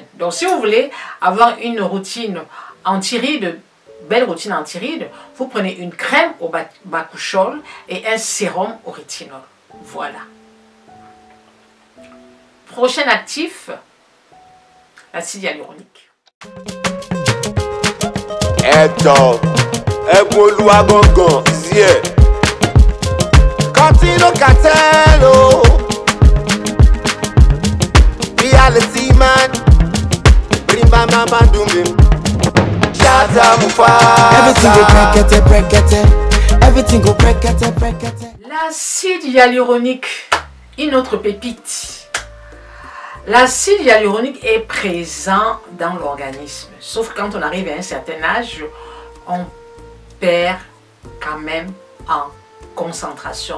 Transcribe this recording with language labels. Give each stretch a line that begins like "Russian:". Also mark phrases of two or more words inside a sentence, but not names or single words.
French: Donc, si vous voulez avoir une routine anti-rides, belle routine anti-rides, vous prenez une crème au bakuchiol et un sérum au rétinol. Voilà. Prochain actif, l'acide hyaluronique.
Yoruba: Ẹ̀tọ́ ẹ̀bùn olúwa gangan sí ẹ̀.
Nigerian Pidgin: Contino Cartello. Reality man. Bring my mama do me. Shata Everything go Mufasa. brekete, brekete. Everything go brekete, brekete.
French: L'acide hyaluronique, une autre pépite. L'acide hyaluronique est présent dans l'organisme. Sauf quand on arrive à un certain âge, on perd quand même en concentration.